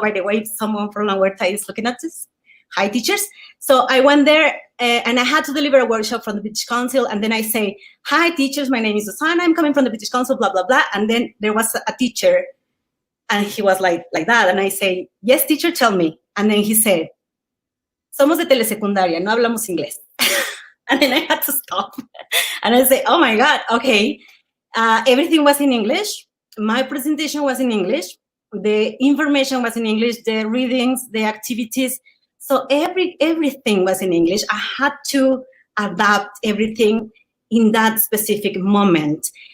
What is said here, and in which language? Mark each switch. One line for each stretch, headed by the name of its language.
English: By the way, someone from La Huerta is looking at this. Hi, teachers. So I went there and I had to deliver a workshop from the British Council. And then I say, hi, teachers, my name is Susana. I'm coming from the British Council, blah, blah, blah. And then there was a teacher and he was like that. And I say, yes, teacher, tell me. And then he said,
Spanish: somos de telesecundaria, no hablamos inglés.
English: And then I had to stop. And I say, oh my God, okay. Everything was in English. My presentation was in English. The information was in English, the readings, the activities. So everything was in English. I had to adapt everything in that specific moment.